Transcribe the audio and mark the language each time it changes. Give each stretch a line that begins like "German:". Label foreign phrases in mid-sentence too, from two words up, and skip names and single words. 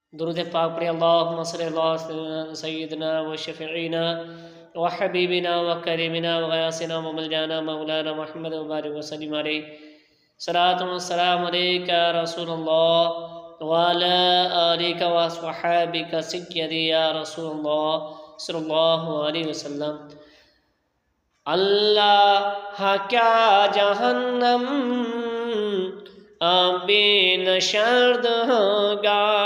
Urdu: درود پاک پڑھیں
Arabic: اللہم صلی اللہ علیہ سیدنا و شفیعنا و حبیبنا و کریمنا و غیاسنا و ملجانا مولانا محمد و بارک وسلم علیہ صلاۃ و السلام علیکہ یا رسول اللہ وعلی آلک و اصحابک سیدی یا رسول اللہ صلی اللہ علیہ وسلم۔
Urdu: اللہ کیا جہنم بے نشرد ہوگا